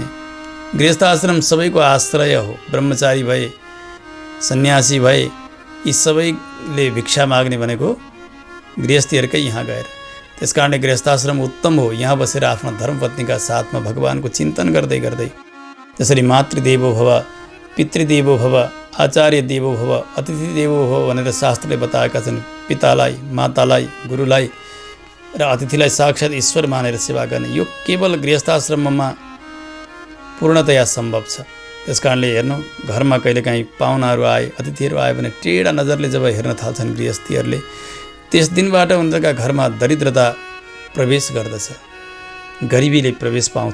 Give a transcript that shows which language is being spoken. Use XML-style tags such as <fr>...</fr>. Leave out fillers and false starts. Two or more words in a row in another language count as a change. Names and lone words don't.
<ne>गृहस्थ आश्रम सबैको आश्रय हो। ब्रह्मचारी भए, सन्यासी भए, यी सबैले भिक्षा माग्ने भनेको गृहस्थीहरूकै यहाँ गएर। त्यस कारणले गृहस्थाश्रम उत्तम हो। यहाँ बसेर आफ्ना धर्मपत्नीका साथमा भगवानको चिन्तन गर्दै गर्दै, जसरी</ne> <sa>मातृदेवो भव, पितृदेवो भव, आचार्य देवो भव, अतिथि देवो भव</sa> <ne>भनेर शास्त्रले बताएका छन्। पितालाई, मातालाई, गुरुलाई र अतिथिलाई साक्षात् ईश्वर मानेर सेवा गर्ने, यो केवल गृहस्थाश्रममा पूर्णतया सम्भव छ। त्यस कारणले हेर्नु, घरमा कहिलेकाहीँ पाहुनाहरू आए, अतिथिहरू आए भने टेढा नजरले जब हेर्न थाल्छन् गृहस्थीहरूले, त्यस दिनबाट उनका घरमा दरिद्रता प्रवेश गर्दछ, गरिबीले प्रवेश पाउँछ।</ne>